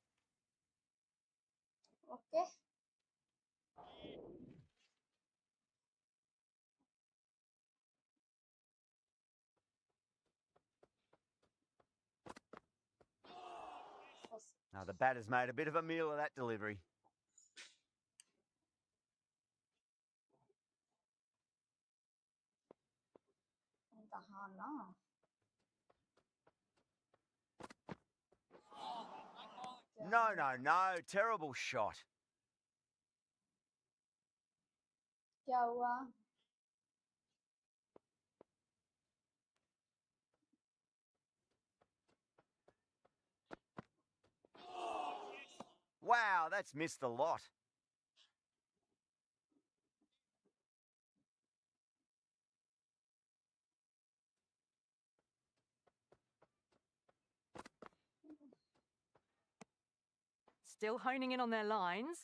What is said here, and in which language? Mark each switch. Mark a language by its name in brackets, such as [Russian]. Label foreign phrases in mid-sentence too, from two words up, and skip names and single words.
[English] ओके, Now, the batter's made a bit of a meal of that delivery. [Hindi] कहाँ ना? [English] No, no, no. Terrible shot. [Hindi] क्या हुआ? [English] Wow, that's missed a lot. Still honing in on their lines.